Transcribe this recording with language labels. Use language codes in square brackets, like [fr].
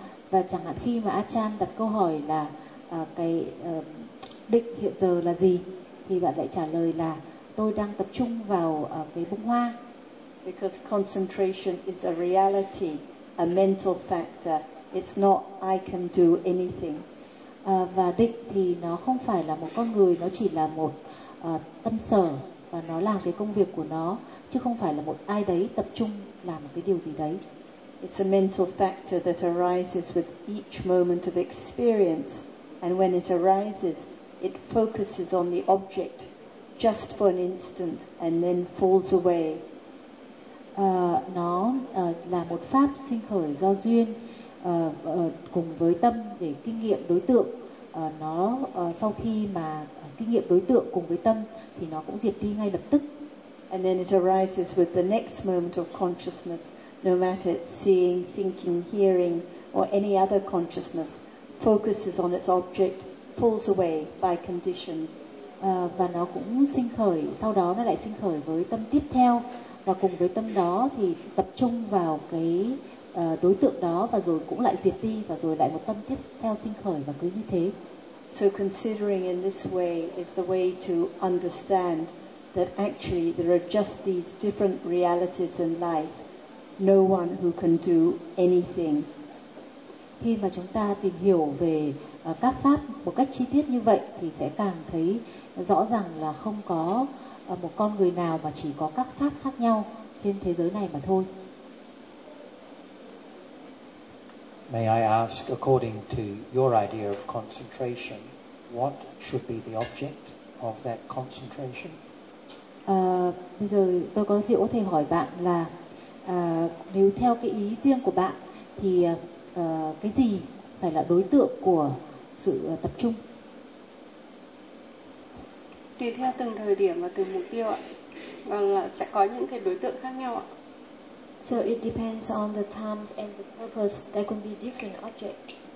[vi] Và chẳng hạn khi mà Achan đặt câu hỏi là cái định hiện giờ là gì, thì bạn lại trả lời là tôi đang tập trung vào cái bông hoa. [en] Because concentration is a reality, a mental factor. It's not I can do anything. [vi] Và định thì nó không phải là một con người, nó chỉ là một tâm sở và nó làm cái công việc của nó, chứ không phải là một ai đấy tập trung làm một cái điều gì đấy. [en] It's a mental factor that arises with each moment of experience, and when it arises, it focuses on the object just for an instant and then falls away. [vi] Nó là một pháp sinh khởi do duyên cùng với tâm để kinh nghiệm đối tượng. Nó sau khi mà kinh nghiệm đối tượng cùng với tâm thì nó cũng diệt đi ngay lập tức. [en] And then it arises with the next moment of consciousness, no matter it's seeing, thinking, hearing, or any other consciousness, focuses on its object, falls away by conditions. [vi] Và nó cũng sinh khởi, sau đó nó lại sinh khởi với tâm tiếp theo, và cùng với tâm đó thì tập trung vào cái đối tượng đó, và rồi cũng lại diệt đi, và rồi lại một tâm tiếp theo sinh khởi, và cứ như thế. [en] So considering in this way is the way to understand that actually there are just these different realities in life. No one who can do anything. [vi] Khi mà chúng ta tìm hiểu về các pháp một cách chi tiết như vậy thì sẽ càng thấy rõ ràng là không có một con người nào mà chỉ có các pháp khác nhau trên thế giới này mà thôi. [en] May I ask, according to your idea of concentration, what should be the object of that concentration? [vi] Bây giờ tôi có hiểu thầy hỏi bạn là nếu theo cái ý riêng của bạn thì cái gì phải là đối tượng của sự tập trung? Tùy theo từng thời điểm và từng mục tiêu ạ. Vâng, là sẽ có những cái đối tượng khác nhau ạ. [en] So it depends on the times and the purpose. There can be different objects.